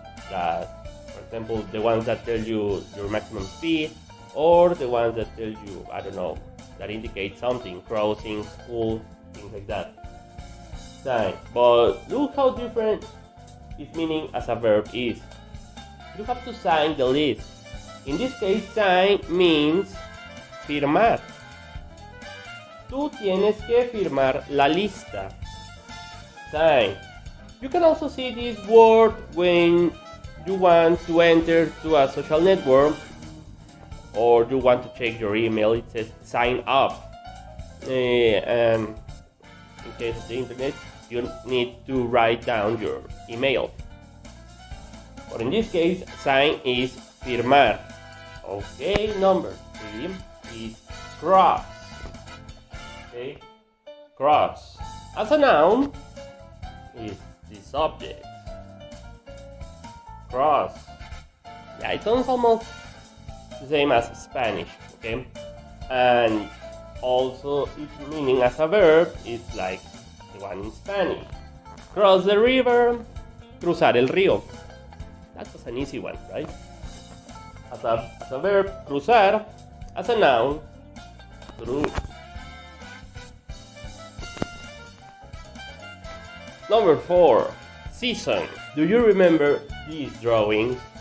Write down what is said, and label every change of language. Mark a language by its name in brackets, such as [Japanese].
[English] That, for example, the ones that tell you your maximum speed, or the ones that tell you, I don't know, that indicate something, crossing, school, things like that. Sign. But look how different its meaning as a verb is. You have to sign the list. In this case, sign means firmar. [Spanish] Tú tienes que firmar la lista. [English] Sign. You can also see this word when you want to enter to a social network or you want to check your email. It says sign up. And in case of the internet, you need to write down your email. But in this case, sign is firmar. Okay, number 3 is cross. Okay, cross. As a noun, is the subject. Cross. Yeah, it sounds almost the same as Spanish. Okay, and also its meaning as a verb is like the one in Spanish. Cross the river, [Spanish] cruzar el río. [English] That was an easy one, right? As a verb, cruzar. As a noun, cruz. Number 4, season. Do you remember these drawings?